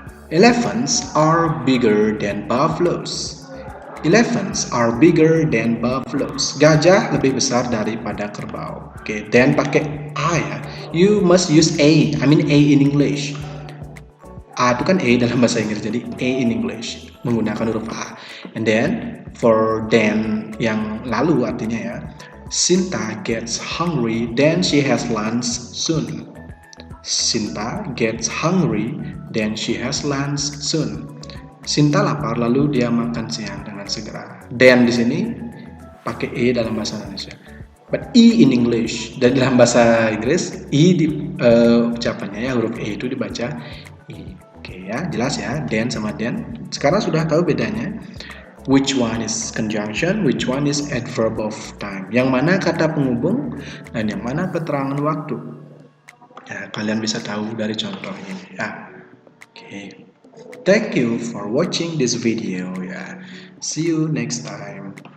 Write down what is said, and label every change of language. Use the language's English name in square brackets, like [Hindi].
[English] Elephants are bigger than buffaloes. Elephants are bigger than buffaloes. [Indonesian] Gajah lebih besar daripada kerbau. Oke, dan pakai a ya. [English] You must use a. I mean a in English. [Indonesian] A itu kan a dalam bahasa Inggris, jadi [English] a in English [Indonesian] menggunakan huruf a. [English] And then for then [Indonesian] yang lalu artinya ya. [English] Sinta gets hungry, then she has lunch soon. Sinta gets hungry, then she has lunch soon. [Indonesian] Sinta lapar, lalu dia makan siang dengan segera. Dan di sini pakai e dalam bahasa Indonesia. [English] But e in English. [Indonesian] Dan dalam bahasa Inggris, e di ucapannya ya, huruf e itu dibaca e. Oke ya, jelas ya, dan sama dan. Sekarang sudah tahu bedanya. [English] Which one is conjunction, which one is adverb of time. [Indonesian] Yang mana kata penghubung dan yang mana keterangan waktu. Ya, kalian bisa tahu dari contoh ini ya. [English] Oke. Thank you for watching this video ya. See you next time.